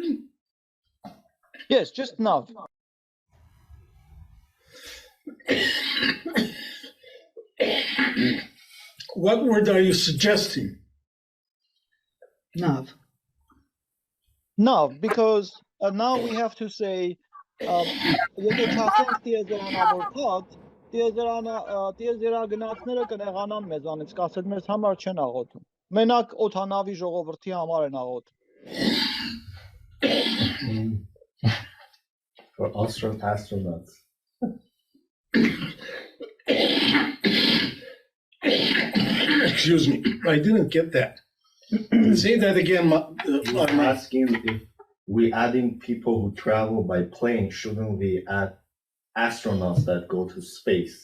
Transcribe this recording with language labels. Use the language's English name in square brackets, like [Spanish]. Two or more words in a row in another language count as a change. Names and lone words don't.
[English] Yes, just Nav. What word are you suggesting? Nav. Nav, because now we have to say [Armenian] Տիեզերա գնացները կնեղանան մեզանից, կասել մեզ համար չեն աղոթում։ Մենակ օթանավի ժողովրդի համար են աղոթում։ [English] For astronauts. Excuse me, I didn't get that. Say that again. I'm asking if we adding people who travel by plane, shouldn't we add astronauts that go to space?